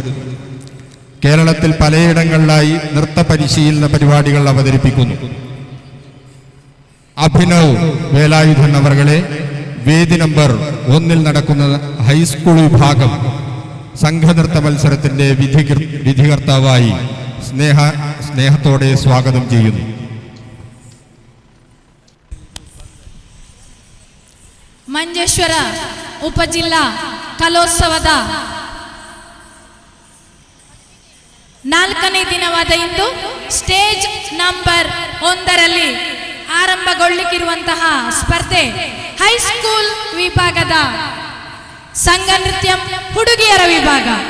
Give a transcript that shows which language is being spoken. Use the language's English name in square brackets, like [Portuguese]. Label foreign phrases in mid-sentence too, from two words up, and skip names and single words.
[Malayalam] കേരളത്തിൽ പലയിടങ്ങളിലായി നൃത്ത പരിശീലന പരിപാടികൾ അവതരിപ്പിക്കുന്നു. അഭിനവ് വേലായുധൻ അവർകളെ വേദി നമ്പർ 1 നടക്കുന്ന ഹൈസ്കൂൾ വിഭാഗം സംഘനൃത്ത മത്സരത്തിന്റെ വിധികർത്താവായി സ്നേഹത്തോടെ സ്വാഗതം ചെയ്യുന്നു. [Kannada] ಮಂಜೇಶ್ವರ ಉಪಜಿಲ್ಲಾ ಕಲೋತ್ಸವದ 4ನೇ ದಿನವಾದ ಇಂದು [English] stage number [Kannada] 1ರಲ್ಲಿ ಆರಂಭಗೊಳ್ಳಲಿಕ್ಕಿರುವಂತಹ ಸ್ಪರ್ಧೆ ಹೈಸ್ಕೂಲ್ ವಿಭಾಗದ ಸಂಘ ನೃತ್ಯ ಹುಡುಗಿಯರ ವಿಭಾಗ.